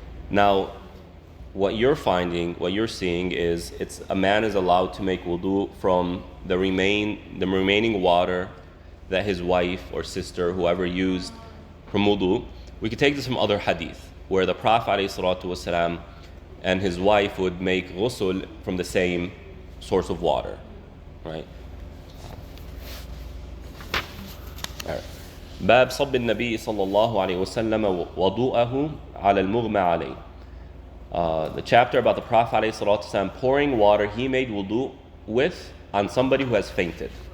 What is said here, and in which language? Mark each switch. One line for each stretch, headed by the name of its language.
English: Now, what you're seeing is a man is allowed to make wudu from the remaining water that his wife or sister, whoever used from wudu. We could take this from other hadith, where the Prophet ﷺ and his wife would make ghusl from the same source of water, right? All right.
Arabic: باب صب النبي صلى الله عليه وسلم وضوءه على المغمى عليه.
English: The chapter about the Prophet ﷺ pouring water he made wudu with on somebody who has fainted.